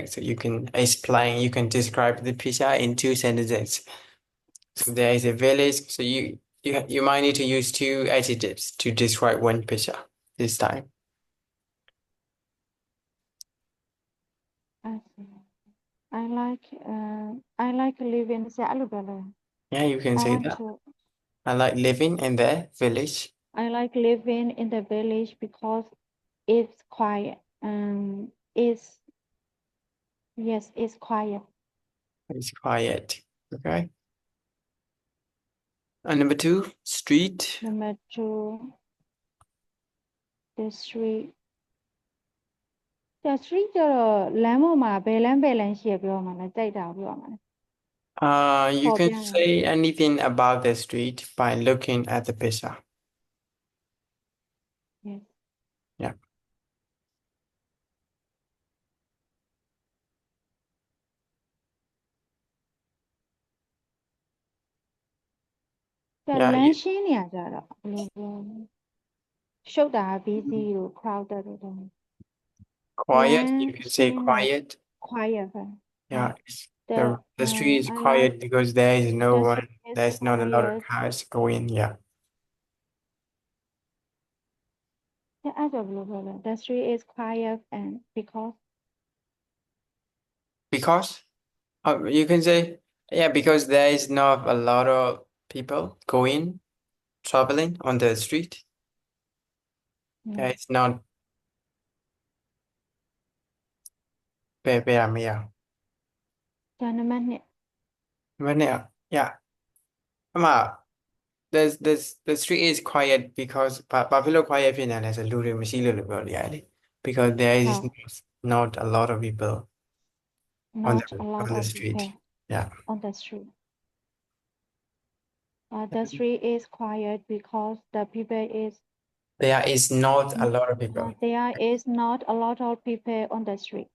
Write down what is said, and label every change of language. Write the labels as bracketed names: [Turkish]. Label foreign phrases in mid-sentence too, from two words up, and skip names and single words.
[English] So you can explain, you can describe the picture in 2 sentences. So there is a village, so you might need to use 2 adjectives to describe one picture this time. I like living [Burmese] ဆရာအဲ့လိုပြောလဲ [English] Yeah, you can I say want that. to I like living in the village. I like living in the village because it's quiet. It's quiet. It's quiet. Okay. And number 2, street. Number 2, the street. The street [Burmese] ကျတော့လမ်းပေါ်မှာဘယ်လမ်းရှိရပြောမှာလဲကြိုက်တာပြောမှာလဲ [English] You can Forbiano. say anything about the street by looking at the picture. Yes. Yeah. The Yeah, [Burmese] လမ်းရှင်းနေရကြတော့ဘယ်လိုပြောလဲရှုပ်တာ busy တို့ crowded တို့တော့ [English] quiet. Land You can say sheen. quiet. [Burmese] Quiet ပဲ [English] Yeah, the the street is I quiet like because there is no the one. street is There's not a lot of quiet. cars going. Yeah. [Burmese] အဲ့ဒါဘယ်လိုပြောလဲ [English] The street is quiet and Because you can say yeah because there is not a lot of people going traveling on the street. Yeah, it's not. Yeah. [Burmese] ဒါနံပါတ်2 [English] Yeah. The street is quiet because [Burmese] ဘာဖြစ်လို့ quiet ဖြစ်နေလဲဆိုလူတွေမရှိလို့လို့ပြောလို့ရတယ်လေ [English] because there is not a lot of people on not a lot the of street. people Yeah. on the street. The street is quiet because the people is There is not a lot of people. there is not a lot of people on the street.